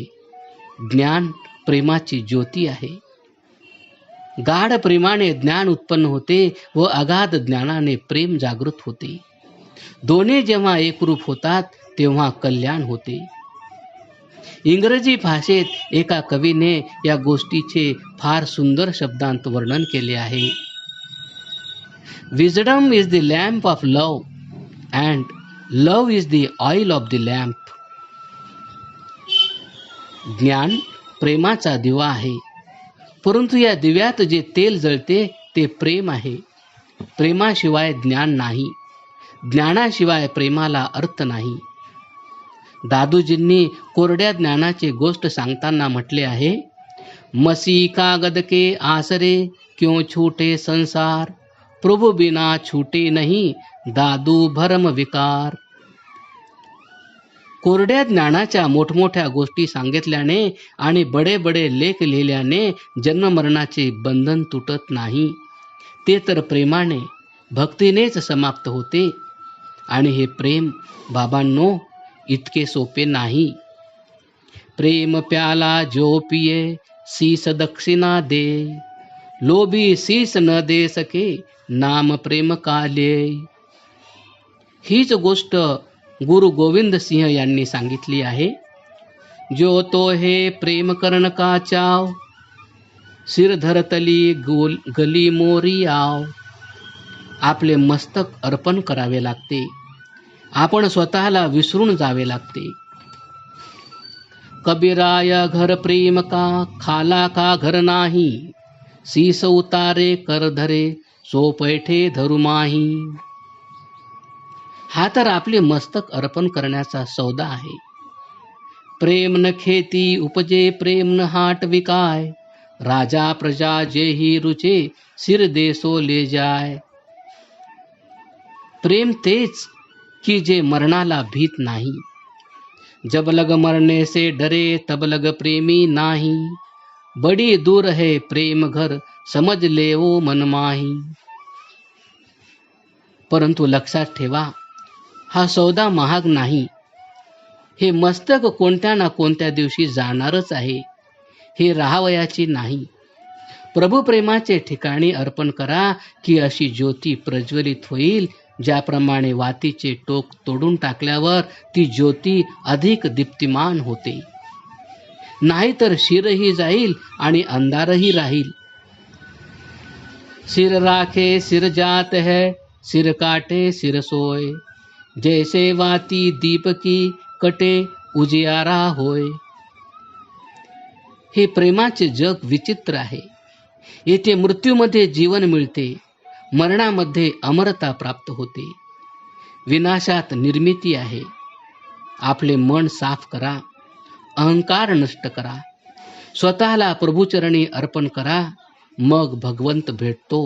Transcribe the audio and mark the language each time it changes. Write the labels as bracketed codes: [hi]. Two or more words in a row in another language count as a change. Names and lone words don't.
[mr] ज्ञान प्रेमाची ज्योती आहे. गाढ प्रेमाने ज्ञान उत्पन्न होते व अगाध ज्ञानाने प्रेम जागृत होते. दोन्ही जेव्हा एकरूप होतात तेव्हा कल्याण होते. इंग्रजी भाषेत एका कवीने या गोष्टीचे फार सुंदर शब्दांत वर्णन केले आहे. [en] Wisdom is the lamp of love and love is the oil of the lamp. [mr] ज्ञान प्रेमाचा दिवा आहे, परंतु या दिव्यात जे तेल जळते ते प्रेम आहे. प्रेमाशिवाय ज्ञान नाही, ज्ञानाशिवाय प्रेमाला अर्थ नाही. दादूजींनी कोरड्या ज्ञानाची गोष्ट सांगताना म्हटले आहे, [hi] मसी कागद के आसरे क्यों छूटे संसार, प्रभु बिना छूटे नहीं दादू भरम विकार. [mr] कोरड्या ज्ञानाच्या मोठमोठ्या गोष्टी सांगितल्याने आणि बडे बडे लेख लिहिल्याने जन्ममरणाचे बंधन तुटत नाही. ते तर प्रेमाने, भक्तीनेच समाप्त होते. आणि हे प्रेम बाबांनो इतके सोपे नाही. [hi] प्रेम प्याला जो पिये शीस दक्षिणा दे, लोभी शीस न दे सके नाम प्रेम काले. [mr] हीच गोष्ट गुरु गोविंद सिंह यांनी सांगितली आहे. [pa] ਜੋ ਤੋ ਹੇ ਪ੍ਰੇਮ ਕਰਣ ਕਾ ਚਾਵ, ਸਿਰ ਧਰਤਲੀ ਗਲੀ ਮੋਰੀ ਆਵ. [mr] आपले मस्तक अर्पण करावे लागते. आपण स्वतःला विसरून जावे लागते. [hi] कबीराय घर प्रेम का खाला का घर नाही, शीस उतारे कर धरे सो पैठे धरुमाही. [mr] हा तर आपले मस्तक अर्पण करण्याचा सौदा आहे. [hi] प्रेम न खेती उपजे प्रेम न हाट विकाय, राजा प्रजा जेही रुचे सिर देसो ले जाय. [mr] प्रेम तेच की जे मरणाला भीत नाही. [hi] जब लग मरने से डरे तब लग प्रेमी नाही, बड़ी दूर है प्रेम घर समज ले वो मनमाही. [mr] परंतु लक्षात ठेवा, हा सौदा महाग नाही. हे मस्तक कोणत्या ना कोणत्या दिवशी जाणारच आहे. हे राहावयाची नाही. प्रभू प्रेमाचे ठिकाणी अर्पण करा की अशी ज्योती प्रज्वलित होईल, ज्याप्रमाणे वातीचे टोक तोडून टाकल्यावर ती ज्योती अधिक दीप्तिमान होते. नाहीतर शिरही जाईल आणि अंधारही राहील. [hi] सिर राखे सिर जात है, सिर काटे सिर सोय, जैसे वाती दीप की कटे उजियारा होय. [mr] हे प्रेमाचे जग विचित्र आहे. येथे मृत्यूमध्ये जीवन मिळते, मरणामध्ये अमरता प्राप्त होते. विनाशात निर्मिती आहे. आपले मन साफ करा, अहंकार नष्ट करा, स्वतःला प्रभूचरणी अर्पण करा, मग भगवंत भेटतो.